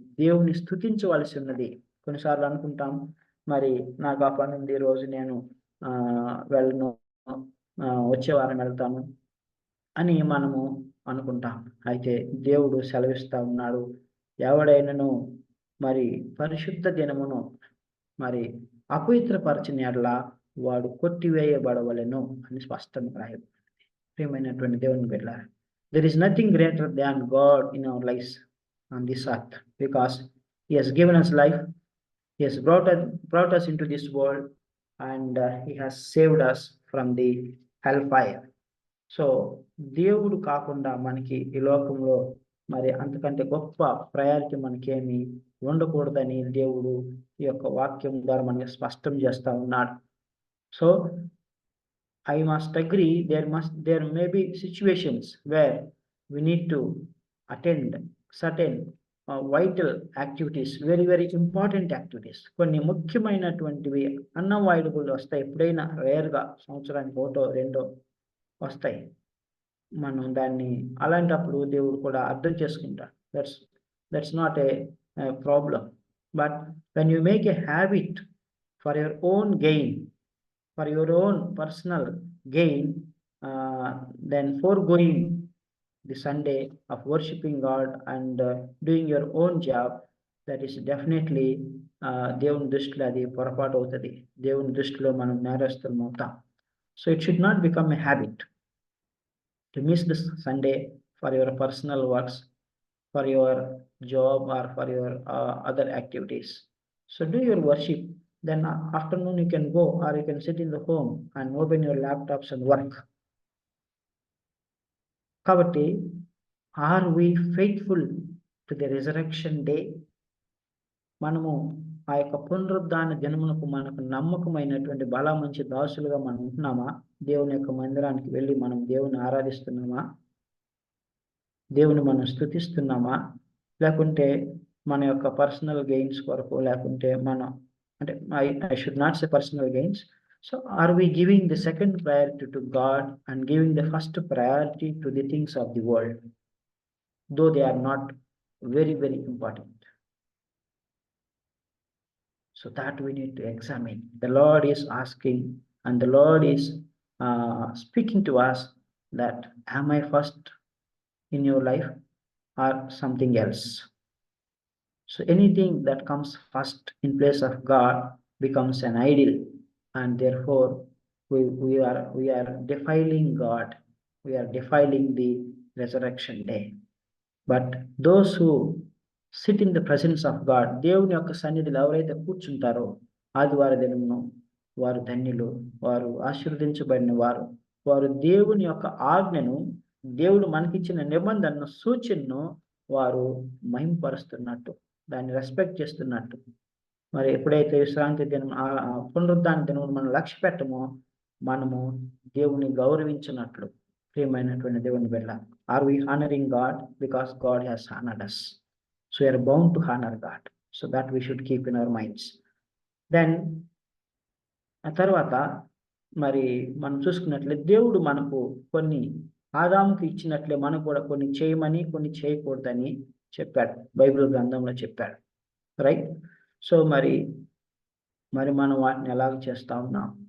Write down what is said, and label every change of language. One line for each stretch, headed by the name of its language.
Telugu: దేవుని స్తుతించవలసి ఉన్నది. కొన్నిసార్లు అనుకుంటాం, మరి నాకు ఆ పని ఉంది, రోజు నేను వెళ్ళను, వచ్చే వారం వెళ్తాను అని మనము అనుకుంటాం. అయితే దేవుడు సెలవిస్తా ఉన్నాడు, ఎవడైనను మరి పరిశుద్ధ దినమును మరి అపవిత్రపరచిన యెడల వాడు కొట్టివేయబడవలెను అని స్పష్టంగా రాయబడింది. ప్రియమైనటువంటి దేవుని బిడ్డలారా,
English: there is nothing greater than God in our lives on this earth, because he has given us life, he has brought us into this world, and he has saved us from the hellfire.
Telugu: So దేవుడు కాకుండా మనకి ఈ లోకంలో మరి అంతకంటే గొప్ప priority మనకేమి ఉండకూడదని దేవుడు ఈ యొక్క వాక్యం ద్వారా మనకి స్పష్టం చేస్తా ఉన్నాడు.
English: So I must agree, there may be situations where we need to attend certain vital activities, very very important activities.
Telugu: కొన్ని ముఖ్యమైనటువంటివి అన్అవాయిడబుల్ వస్తాయి. ఎప్పుడైనా రేర్గా సంవత్సరానికి ఒకటో రెండో వస్తాయి. మనం దాన్ని అలాంటప్పుడు దేవుడు కూడా అర్థం చేసుకుంటాడు.
English: That's not a problem. But when you make a habit for your own gain, for your own personal gain, then foregoing the Sunday of worshiping God and doing your own job, that is definitely
Telugu: దేవుని దృష్టిలో అది పొరపాటు అవుతుంది. దేవుని దృష్టిలో మనం నేరస్తులం అవుతాం.
English: So it should not become a habit to miss this Sunday for your personal works, for your job, or for your other activities. So do your worship. Then afternoon you can go, or you can sit in the home and open your laptops and work.
Telugu: Kabatti,
English: are we faithful to the resurrection day?
Telugu: మనము ఆ యొక్క పునరుద్ధాన దినమునకు మనకు నమ్మకమైనటువంటి బల మంచి దాసులుగా మనం ఉంటున్నామా? దేవుని యొక్క మందిరానికి వెళ్ళి మనం దేవుని ఆరాధిస్తున్నామా? దేవుని మనం స్తుతిస్తున్నామా? లేకుంటే మన యొక్క పర్సనల్ గెయిన్స్ కొరకు, లేకుంటే మనం అంటే
English: I should not say personal gains. So are we giving the second priority to God and giving the first priority to the things of the world, though they are not very very important? So that we need to examine. The Lord is asking, and the Lord is speaking to us, that am I first in your life or something else? So anything that comes first in place of God becomes an idol, and therefore we are defiling God. We are defiling the resurrection day. But those who sit in the presence of God,
Telugu: దేవుని యొక్క సన్నిధిలో ఎవరైతే కూర్చుంటారో ఆదివార దినమును, వారు ధన్యులు, వారు ఆశీర్వదించబడిన వారు. వారు దేవుని యొక్క ఆజ్ఞను, దేవుడు మనకిచ్చిన నిబంధనను, సూచనను వారు మహిమపరుస్తున్నట్టు, దాన్ని రెస్పెక్ట్ చేస్తున్నట్టు. మరి ఎప్పుడైతే విశ్రాంతి దినం, పునరుద్ధాన దినం మనం లక్ష్య పెట్టమో, మనము దేవుని గౌరవించినట్లు. ప్రియమైనటువంటి దేవుని బిడ్డ,
English: Are we honouring God? Because God has honoured us. So we are bound to honor God. So that we should keep in our minds.
Telugu: Then ఆ తర్వాత మరి మనం చూసుకున్నట్లయితే దేవుడు మనకు కొన్ని ఆదాముకి ఇచ్చినట్లే మనకు కూడా కొన్ని చేయమని కొన్ని చేయకూడదని చెప్పాడు, బైబిల్ గ్రంథంలో చెప్పాడు. రైట్. సో మరి మనం వాటిని ఎలాగ చేస్తా ఉన్నాం?